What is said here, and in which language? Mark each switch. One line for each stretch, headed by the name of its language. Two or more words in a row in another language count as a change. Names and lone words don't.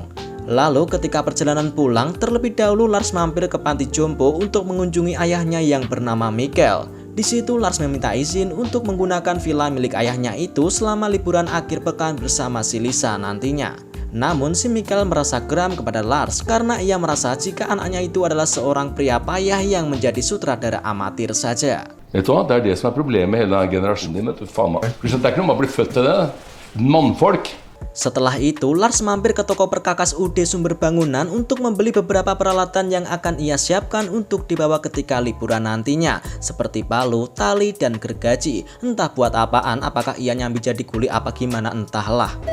Indonesian: Lalu ketika perjalanan pulang, terlebih dahulu Lars mampir ke panti jompo untuk mengunjungi ayahnya yang bernama Michael. Di situ Lars meminta izin untuk menggunakan villa milik ayahnya itu selama liburan akhir pekan bersama si Lisa nantinya. Namun si Michael merasa geram kepada Lars karena ia merasa jika anaknya itu adalah seorang pria payah yang menjadi sutradara amatir saja.
Norwegian: Vet du hva, det er det som er problemet med hele denne generasjonen din, vet du, faen meg. Det er ikke noe med å bli født til det, mannfolk.
Indonesian: Setelah itu, Lars mampir ke toko perkakas UD Sumber Bangunan untuk membeli beberapa peralatan yang akan ia siapkan untuk dibawa ketika liburan nantinya, seperti palu, tali, dan gergaji. Entah buat apaan, apakah ia nyambi jadi kuli apa gimana entahlah.